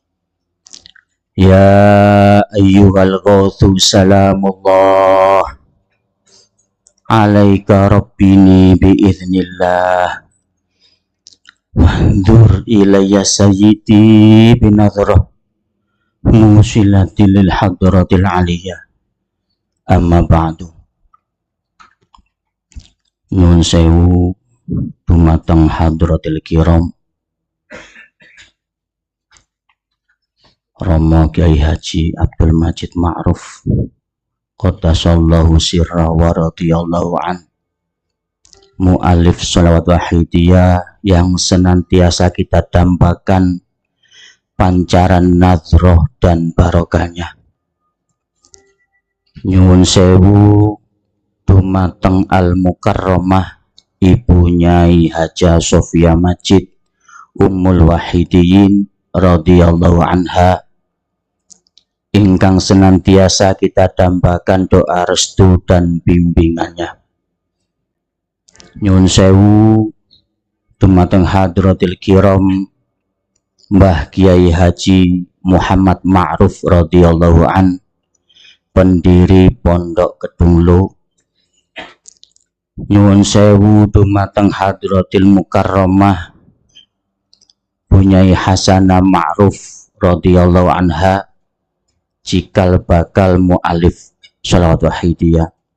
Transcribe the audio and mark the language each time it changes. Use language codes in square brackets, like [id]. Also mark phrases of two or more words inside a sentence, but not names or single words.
[ar] يا أيها الغوث سلام الله عليك ربني بإذن الله وانظر إلي سيدي بنظرة موصلة للحضرة العلية. أما بعد. [jv] Nun sewu dumateng [ar] حضرة الكرام [jv] Romo Kiai Haji Abdul Majid Ma'ruf [ar] قدس الله سره ورضي الله عنه, [id] mu'alif sholawat wahidiyah yang senantiasa kita dambakan pancaran nadroh dan barokahnya. [jv] Nyuwun sewu dumateng Al-Mukarramah Ibu Nyai Haja Sofia Majid Ummul Wahidiyin [ar] رضي الله عنها [jv] ingkang [id] senantiasa kita dambakan doa restu dan bimbingannya. [jv] Nyuwun sewu dumateng [ar] حضرة الكرام [jv] Mbah Kiai Haji Muhammad Ma'ruf [ar] رضي الله عنه, [jv] pendiri Pondok Kedunglo. Nyuwun sewu dumateng [ar] حضرة المكرمة [jv] Bunyai Hasanah Ma'ruf [ar] رضي الله عنها, [jv] cikal bakal mu'alif sholawat wahidiyah.